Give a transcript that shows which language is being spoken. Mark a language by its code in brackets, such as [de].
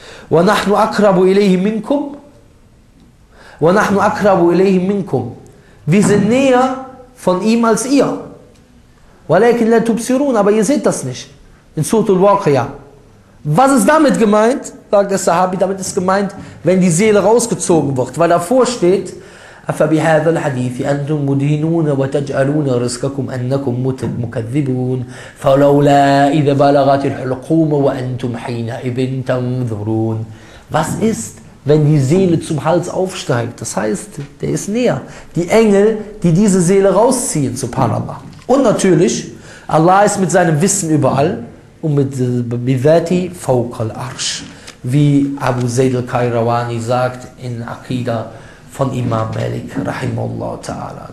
[ar] وَنَحْنُ أَكْرَبُ إِلَيْهِ مِنْكُمْ وَنَحْنُ أَكْرَبُ إِلَيْهِ مِنْكُمْ. [de] Wir sind näher von ihm als ihr. [ar] وَلَكِنْ لَا تُبْصِرُونَ. [de] Aber ihr seht das nicht. In Surah Al-Waqiyah. Was ist damit gemeint? Sagt der Sahabi, damit ist gemeint, wenn die Seele rausgezogen wird. Weil davor steht, [ar] أَفَبِهَذَا الْحَدِيثِ أَنْتُمْ مُدْهِنُونَ وَتَجْعَلُونَ رِزْكَكُمْ أَنَّكُمْ مُكَذِّبُونَ فَلَوْلَا إِذَا بَلَغَتِ الْحُلْقُومَ وَأَنْتُمْ حِينَئِذٍ تَنْظُرُونَ. [de] Was ist, wenn die Seele zum Hals aufsteigt? Das heißt, der ist näher. Die Engel, die diese Seele rausziehen, subhanallah. Und natürlich, Allah ist mit seinem Wissen überall und mit Bivati Fawqal Arsh. Wie Abu Zayd al-Kairawani sagt in Aqidah, von Imam Malik, rahimahullah ta'ala.